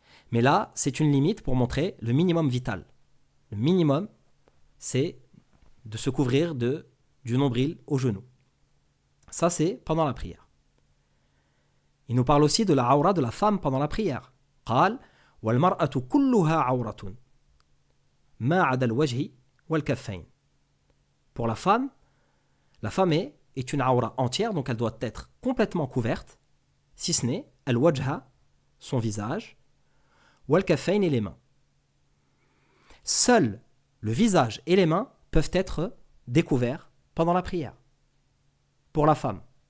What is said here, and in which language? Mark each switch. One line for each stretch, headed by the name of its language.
French: Mais là, c'est une limite pour montrer le minimum vital. Le minimum, c'est de se couvrir du nombril aux genoux. Ça, c'est pendant la prière. Il nous parle aussi de la aura de la femme pendant la prière.
Arabic: قال والمرأة كلها عورة ما عدا الوجه والكفين.
French: Pour la femme est une aura entière, donc elle doit être complètement couverte, si ce n'est al-wajha, son visage, wal-kaffayn et les mains. Seuls le visage et les mains peuvent être découverts pendant la prière. Pour la femme.